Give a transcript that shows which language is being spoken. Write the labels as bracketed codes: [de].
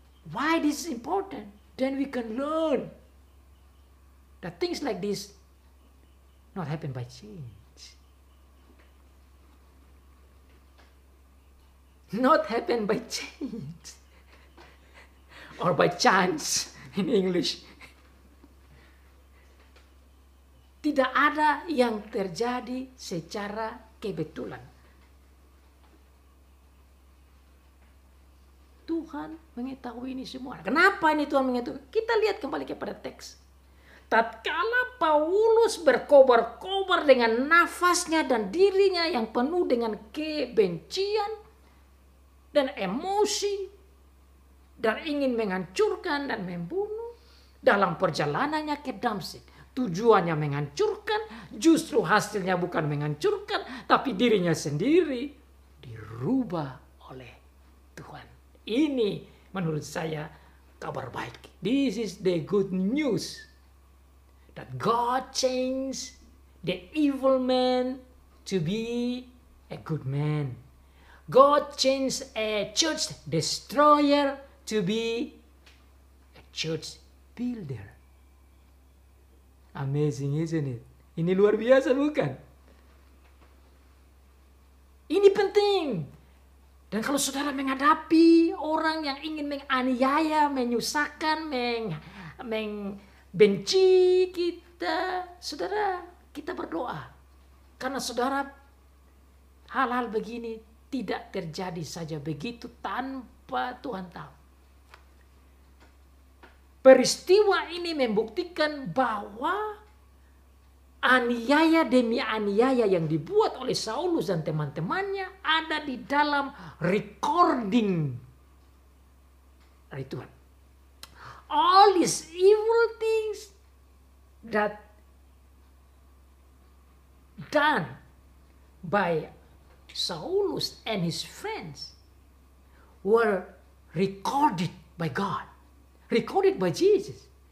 [en] Why this is important? Then we can learn that things like this not happen by chance. Not happen by chance or by chance in English. [id] Tidak ada yang terjadi secara kebetulan. Tuhan mengetahui ini semua. Kenapa ini Tuhan mengetahui? Kita lihat kembali kepada teks. Tatkala Paulus berkobar-kobar dengan nafasnya dan dirinya yang penuh dengan kebencian dan emosi, dan ingin menghancurkan dan membunuh dalam perjalanannya ke Damsyik. Tujuannya menghancurkan, justru hasilnya bukan menghancurkan, tapi dirinya sendiri dirubah oleh Tuhan. Ini menurut saya kabar baik. [en] This is the good news. That God changed the evil man to be a good man. God changed a church destroyer to be a church builder. Amazing, isn't it? [id] Ini luar biasa, bukan? Ini penting. Dan kalau saudara menghadapi orang yang ingin menganiaya, menyusahkan, membenci kita, saudara, kita berdoa. Karena saudara, hal-hal begini tidak terjadi saja begitu tanpa Tuhan tahu. Peristiwa ini membuktikan bahwa aniaya demi aniaya yang dibuat oleh Saulus dan teman-temannya ada di dalam recording dari Tuhan. [en] All these evil things that done by Saulus and his friends were recorded by God, recorded by Jesus.